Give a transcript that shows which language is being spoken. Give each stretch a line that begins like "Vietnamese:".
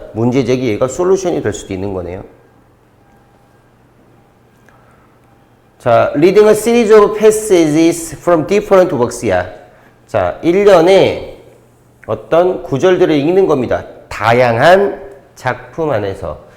Korean: 문제 제기 얘가 솔루션이 될 수도 있는 거네요.
English: 자, reading a series of passages from different works야. 자, 1년에
Korean: 어떤 구절들을 읽는 겁니다. 다양한 작품 안에서.